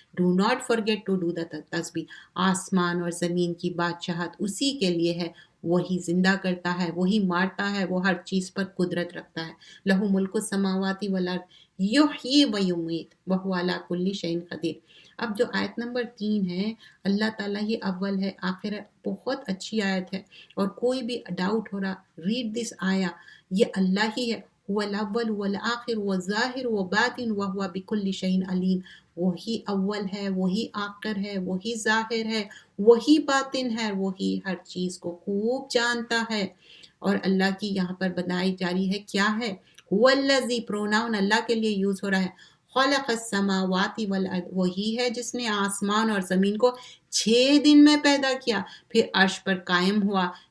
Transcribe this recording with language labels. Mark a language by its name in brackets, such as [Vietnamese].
[English] Do not forget to do the تسبیح. [Urdu] آسمان اور زمین کی بادشاہت اسی کے لیے ہے، وہی زندہ کرتا ہے، وہی مارتا ہے، وہ ہر چیز پر قدرت رکھتا ہے. [Arabic] لہو ملک السماوات والارض یحیی و یمیت وہو علی کل شیء قدیر. [Urdu] اب جو آیت نمبر 3 ہے، اللہ تعالیٰ ہی اول ہے آخر ہے. بہت اچھی آیت ہے، اور کوئی بھی ڈاؤٹ ہو رہا، [English] read this [Urdu] آیا. یہ اللہ ہی ہے. [Arabic] هو الاول والآخر والظاہر وباطن وهو بكل شيء علیم. [Urdu] وہی اول ہے، وہی آخر ہے، وہی ظاہر ہے، وہی باطن ہے، وہی ہر چیز کو خوب جانتا ہے. اور اللہ کی یہاں پر بنائی جاری ہے کیا ہے؟ [Arabic] هو الذی، [Urdu] پروناؤن اللہ کے لیے یوز ہو رہا ہے. [Arabic] خلق السماوات والارض، [Urdu] وہی ہے جس نے آسمان اور زمین کو 6 دن میں پیدا کیا، پھر عرش پر قائم ہوا.